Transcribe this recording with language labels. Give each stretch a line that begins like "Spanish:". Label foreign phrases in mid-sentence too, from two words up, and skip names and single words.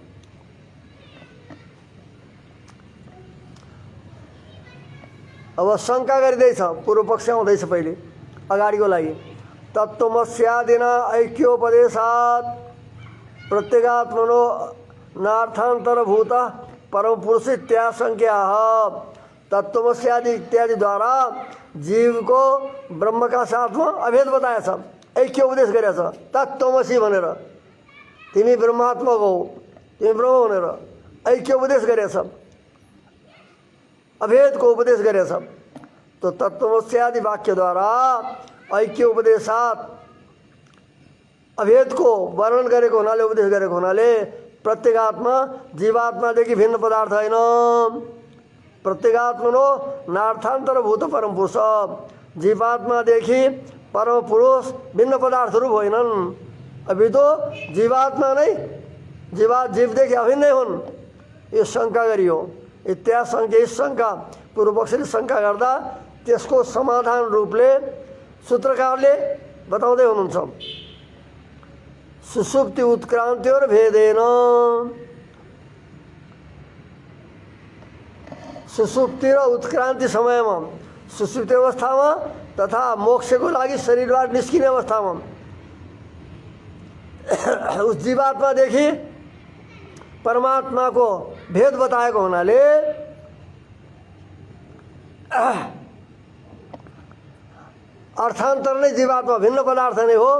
Nepali: अब शङ्का गरिँदैछ पूर्व पक्ष आउँदैछ पहिले अगाडिको लागि
Sanskrit: तत्त्वमस्यादिना ऐक्योपदेशात् प्रत्यगात्मनो नार्थान्तरभूत परम पुरुष इत्याशंक्याः।
Nepali: तत्त्वमस्यादि इत्यादि द्वारा
Hindi: जीव को ब्रह्म का साथ में अभेद बताया
Nepali: छ ऐक्य उपदेश गरेछ तत्त्वमसि भनेर तिमी ब्रह्मात्मा हो तिमी ब्रह्म भनेर ऐक्य उपदेश गरेछ अभेद को उपदेश गरेछ। तो तत्त्वमस्यादि वाक्य द्वारा ऐक्य उपदेशात अभेद को वर्णन गरेको हुनाले उपदेश गरेको हुनाले प्रत्येगात्मा जीवात्मादेखि भिन्न पदार्थ होइन।
Sanskrit: प्रत्येगात्मनो नार्थान्तरभूत परम पुरुष
Nepali: जीवात्मादेखि परम पुरुष भिन्न पदार्थहरू होइनन्।
Hindi: अभी तो
Nepali: जीवात्मा नै जीवदेखि अभिन्नै हुन् यो शङ्का गरियो। इत्याशङ्का
Hindi: इस शङ्का
Nepali: पूर्व पक्षले शङ्का गर्दा त्यसको समाधान रूपले सूत्रकारले बताउँदै हुनुहुन्छ
Sanskrit: सुषुप्ति उत्क्रान्ति और भेदेन
Nepali: सुषुप्ति र उत्क्रान्ति समयमा सुषुप्ति अवस्थामा तथा मोक्षको लागि शरीरबाट निस्किने अवस्थामा उस जीवात्मादेखि परमात्माको भेद बताएको हुनाले अर्थान्तर नै जीवात्मा भिन्न पदार्थ नै हो।